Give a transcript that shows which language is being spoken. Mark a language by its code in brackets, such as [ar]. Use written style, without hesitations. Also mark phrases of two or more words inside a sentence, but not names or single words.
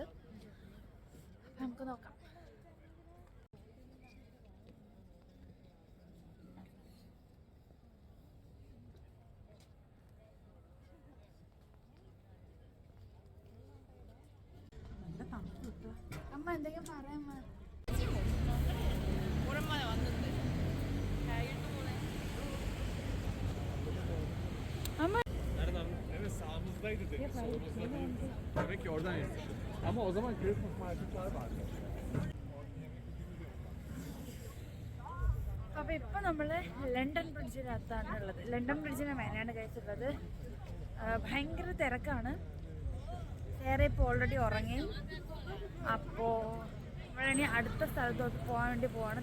[ml] അപ്പം നമുക്ക് നോക്കാം. അമ്മ എന്തെങ്കിലും പറയാം. [tr] Evet sağımızdaydı demin solumuzda değil. Demek ki oradan yetişti. Ama o zaman [en] Christmas marketler [tr] vardı. [ml] അപ്പോൾ ഇപ്പം നമ്മൾ ലണ്ടൻ ബ്രിഡ്ജിനകത്താണ് ഉള്ളത്. ലണ്ടൻ ബ്രിഡ്ജിന് മേലെയാണ് കഴിച്ചുള്ളത്. ഭയങ്കര തിരക്കാണ്. വേറെ ഇപ്പോൾ ഓൾറെഡി ഉറങ്ങി. അപ്പോൾ നമ്മളിനി അടുത്ത സ്ഥലത്തോട്ട് പോകാൻ വേണ്ടി പോവാണ്.